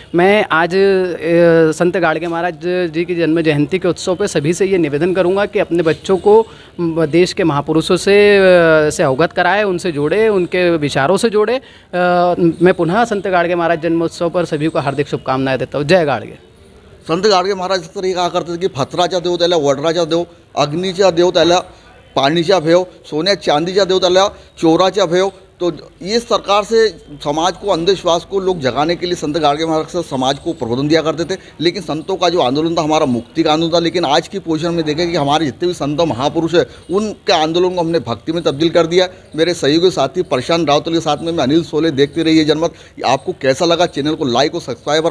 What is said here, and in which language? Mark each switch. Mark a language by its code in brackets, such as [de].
[hi] मैं आज संत गाडगे महाराज जी की जन्म जयंती के उत्सव पर सभी से ये निवेदन करूँगा कि अपने बच्चों को देश के महापुरुषों से अवगत कराए, उनसे जोड़े, उनके विचारों से जोड़े। मैं पुनः संत गाडगे महाराज जन्मोत्सव पर सभी को हार्दिक शुभकामनाएं देता हूँ। जय गाडगे। [mr] संत गाडगे महाराज तर हे काय करतात की फतराचा देव त्याला वडराचा देव, अग्नीचा देव त्याला पाणीचा भेव, सोन्या चांदीचा देव त्याला चोराचा भेव। [hi] तो ये सरकार से समाज को, अंधविश्वास को लोग जगाने के लिए संत गाडगे महाराज से समाज को प्रबोधन दिया करते थे। लेकिन संतों का जो आंदोलन था हमारा मुक्ति का आंदोलन था। लेकिन आज की पोजीशन में देखें कि हमारे जितने भी संत महापुरुष हैं उनके आंदोलन को हमने भक्ति में तब्दील कर दिया। मेरे सहयोगी साथी प्रशांत रावतल के साथ में मैं अनिल सोले। देखते रहिए जनमत। आपको कैसा लगा? चैनल को लाइक और सब्सक्राइब